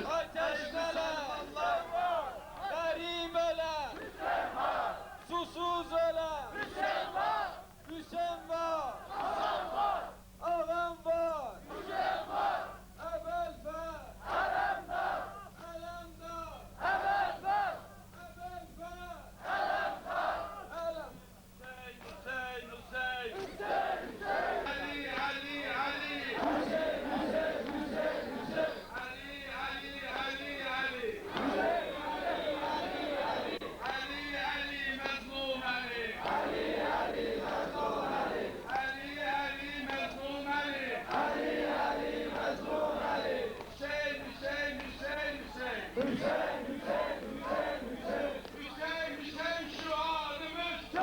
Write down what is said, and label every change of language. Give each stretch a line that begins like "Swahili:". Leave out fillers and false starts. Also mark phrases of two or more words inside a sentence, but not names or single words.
Turkish: Ateşlere, garip öle, susuz öle, Hüseyin var, ağam var, evvel var, alem var, evvel var, alem. Hüseyin, Hüseyin. Ali, Ali, Ali. Ali, Ali, Ali. Ali, Ali, mazlum Ali. Ali, Ali, mazlum Ali. Hüseyin, Hüseyin, Hüseyin, Hüseyin. Hüseyin, Hüseyin şuarımız.